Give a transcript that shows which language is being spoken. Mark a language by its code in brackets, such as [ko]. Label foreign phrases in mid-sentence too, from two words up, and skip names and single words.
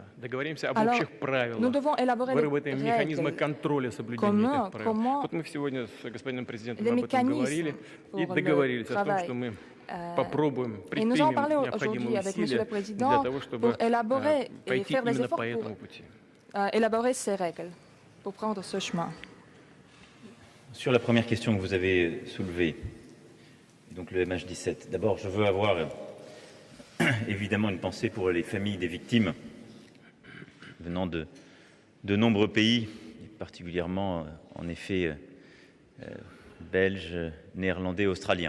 [ru] Договоримся об общих правилах, выработаем механизмы контроля соблюдения этих правил. Вот мы сегодня с господином президентом об этом говорили и договорились о том, что мы попробуем, предпримем необходимые усилия для того, чтобы пойти именно по этому пути. [fr] Élaborer ces règles pour prendre ce chemin. Sur la première question que vous avez soulevée, donc le MH17, d'abord je veux avoir évidemment une pensée pour les familles des victimes venant de nombreux pays, particulièrement en effet belges, néerlandais, australiens.